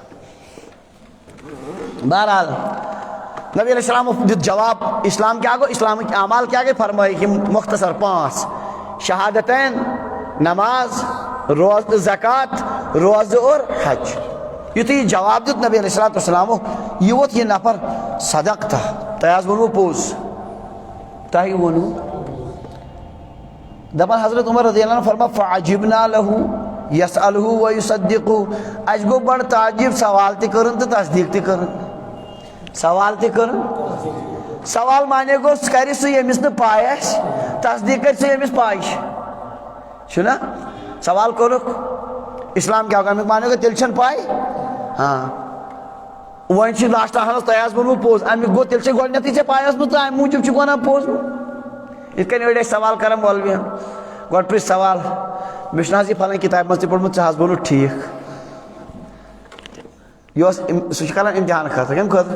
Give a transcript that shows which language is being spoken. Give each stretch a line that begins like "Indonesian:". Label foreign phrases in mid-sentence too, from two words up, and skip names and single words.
Kashmiri: بہرحال نبی علیہ السلام دیُت جواب اسلام کیا گوٚو اسلامٕکۍ اعمال کیا گٔے فرمٲیِکھ یِم مختصر 5 شہادتین نماز روزٕ زکات روزٕ اور حج یُتھُے یہِ جواب دیُت نبی علیہ الصلوۃ والسلامو یہِ ووت یہِ نفر صدقتہ تۄہہِ حظ ووٚنوُ پوٚز تۄہہِ ووٚنوُ دپان حضرت عمر رضی اللہ عنہ فرما
Arabic: فعجبنا له یسألہ ویصدقہ،
Kashmiri: اَسہِ گوٚو بڑٕ تعجب، سوال تہِ کٔرٕن تہٕ تصدیق تہِ کٔرٕن، سوال تہِ کٔرٕن، سوال مانے گوٚو کرِ سُہ ییٚمِس نہٕ پاے آسہِ، تصدیق کرِ سُہ ییٚمِس پاے چھُنا؟ سوال کوٚرُکھ اسلام
Urdu: کیا ہوگا،
Kashmiri: امیُک مانے گوٚو تیٚلہِ چھَنہٕ پاے، ہاں وۄنۍ چھِ لاسٹ اہن حظ تۄہہِ آسہِ ووٚنمُت پوٚز، امیُک گوٚو تیٚلہِ چھےٚ گۄڈٕنٮ۪تھٕے ژےٚ پاے ٲسمٕژ تہٕ اَمہِ موٗجوٗب چھُکھ وَنان پوٚز۔ یِتھ کٔنۍ أڑۍ ٲسۍ سوال کران مولوِین، گۄڈٕ پرٛژھ سوال، مےٚ چھُنہٕ حظ یہِ پھلٲنۍ کِتابہِ منٛز تہِ پوٚرمُت، ژٕ حظ ووٚنُتھ ٹھیٖک، یہِ اوس سُہ چھُ کران اِمتحان خٲطرٕ، کَمہِ خٲطرٕ؟